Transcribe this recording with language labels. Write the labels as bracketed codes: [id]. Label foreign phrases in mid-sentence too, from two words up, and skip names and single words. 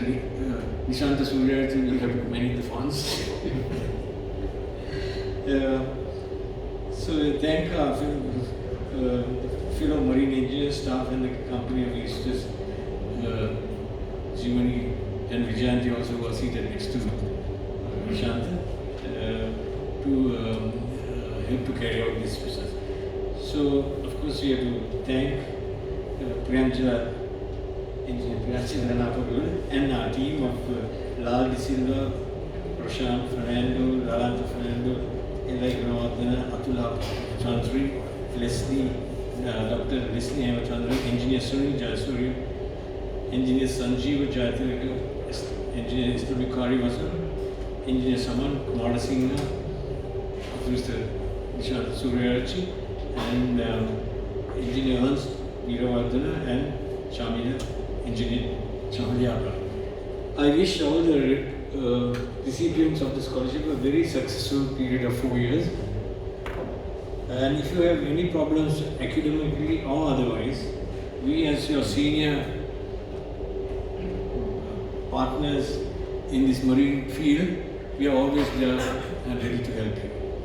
[en] Nishanta Surya will have to manage the funds. So thank fellow marine engineer staff and the company of Easters, Jimani and Vijayanti also were seated next to Nishanta to help to carry out this business. So of course we have to thank Priyamjala Engineer Priyamjala Napagul and our team of Lal De Silva, Prashant Fernando, Lalanta Fernando, Eli Granadana, Atula Chandri, Leslie, Dr. Leslie Hemachandra, Engineer Sunil Jayasuri, Engineer Sanjeev Jayathiraka, Engineer Istabikari Vasan, Engineer Saman Kumara Singha, Mr. Nishant Suryachi, and Engineer Hans Veeravardhana and Shamila, Engineer Shamiliyaka. I wish all the recipients of the scholarship a very successful period of 4 years. And if you have any problems academically or otherwise, we as your senior partners in this marine field, we are always there and ready to help you.